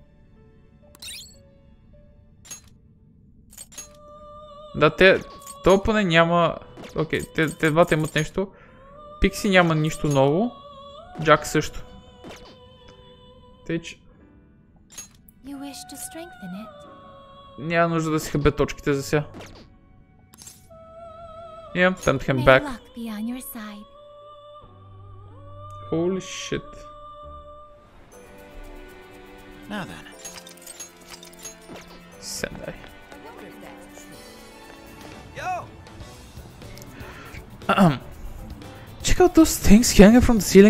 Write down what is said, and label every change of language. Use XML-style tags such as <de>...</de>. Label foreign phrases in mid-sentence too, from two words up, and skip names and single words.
<bg>Да, то поне няма... Окей, те двата имат нещо. Пикси няма нищо ново. Джак също. Тъйч. Няма нужда да си хабе точките за сега.</bg> <en>Yeah, time to come back. Holy shit. Now then. Sendai. Check out those things hanging from the ceiling.</en>